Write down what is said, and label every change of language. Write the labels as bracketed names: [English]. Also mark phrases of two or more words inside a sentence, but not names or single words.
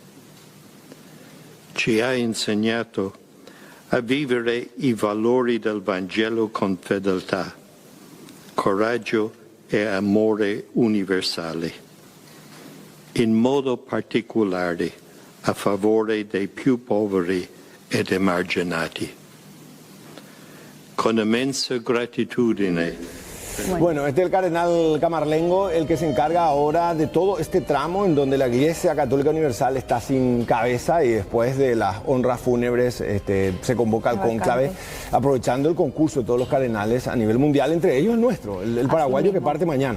[Italian] Ci ha insegnato a vivere i valori del Vangelo con fedeltà, coraggio e amore universale. In modo particolare a favore dei più poveri ed emarginati. Con immensa gratitudine. [Spanish] Bueno, este es el cardenal Camarlengo, el que se encarga ahora de todo este tramo en donde la Iglesia Católica Universal está sin cabeza y después de las honras fúnebres se convoca al cónclave, aprovechando el concurso de todos los cardenales a nivel mundial, entre ellos el nuestro, el paraguayo que parte mañana.